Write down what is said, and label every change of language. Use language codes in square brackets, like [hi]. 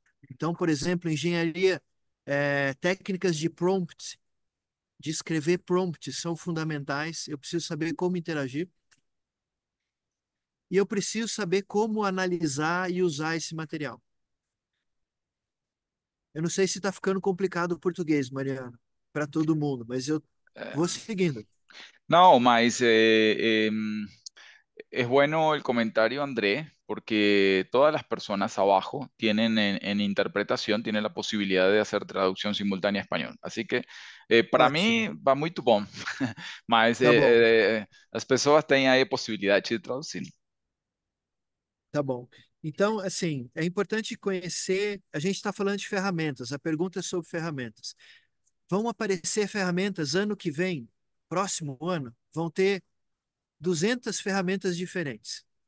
[pt] Então, por exemplo, engenharia, técnicas de prompt, de escrever prompts são fundamentais. Eu preciso saber como interagir. E eu preciso saber como analisar e usar esse material. Eu não sei se está ficando complicado o português, Mariana, para todo mundo, mas eu vou seguindo. [es] No, Maíz, es bueno el comentario, André, porque todas las personas abajo tienen en interpretación, tienen la posibilidad de hacer traducción simultánea a español. Así que para mí [pt] Ótimo. va muito bom, mas Tá bom, as pessoas têm aí a possibilidade de traduzir. tá bom. Então, assim, é importante conhecer. A gente está falando de ferramentas, a pergunta é sobre ferramentas. Vão aparecer ferramentas ano que vem, próximo ano, vão ter 200 ferramentas diferentes.